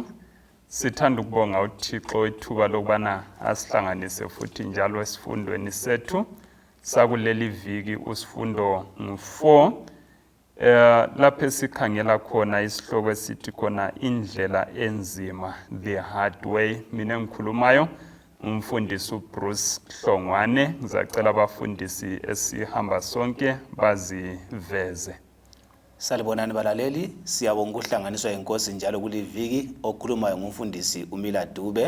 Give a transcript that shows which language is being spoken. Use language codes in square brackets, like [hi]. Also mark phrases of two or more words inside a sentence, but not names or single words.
[nd] Sithanda ukubonga uThixo ithuba lokubana asihlanganise futhi njalo esifundweni sethu sakuleli viki usifundo ngu4 lapho esikhangela khona isihloko esithi khona indlela enzima, [en] the hard way. [nd] Mina ngikhulumayo umfundisi uBruce Hlongwane. Ngizacela abafundisi esihamba sonke baziveze. Salibonani balaleli, siyabonga ukuhlanganiswa inkosi njalo kuliviki okhulumayo ngumfundisi uMila Dube.